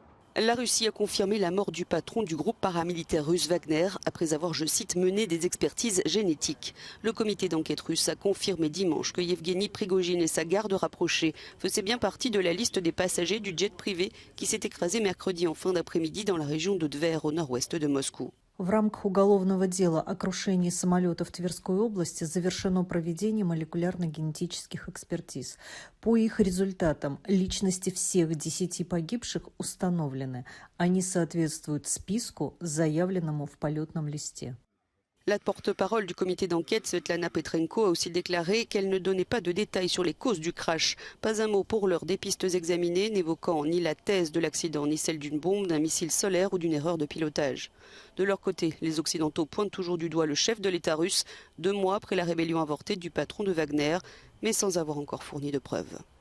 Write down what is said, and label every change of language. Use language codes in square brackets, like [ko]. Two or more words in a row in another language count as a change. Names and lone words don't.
[fr] La Russie a confirmé la mort du patron du groupe paramilitaire russe Wagner après avoir, je cite, mené des expertises génétiques. Le comité d'enquête russe a confirmé dimanche que Yevgeny Prigojine et sa garde rapprochée faisaient bien partie de la liste des passagers du jet privé qui s'est écrasé mercredi en fin d'après-midi dans la région de Tver au nord-ouest de Moscou. [ru] В рамках уголовного дела о крушении самолета в Тверской области завершено проведение молекулярно-генетических экспертиз. По их результатам личности всех 10 погибших установлены. Они соответствуют списку, заявленному в полетном листе. [fr] La porte-parole du comité d'enquête, Svetlana Petrenko, a aussi déclaré qu'elle ne donnait pas de détails sur les causes du crash. Pas un mot pour l'heure des pistes examinées, n'évoquant ni la thèse de l'accident, ni celle d'une bombe, d'un missile solaire ou d'une erreur de pilotage. De leur côté, les Occidentaux pointent toujours du doigt le chef de l'État russe, 2 mois après la rébellion avortée du patron de Wagner, mais sans avoir encore fourni de preuves.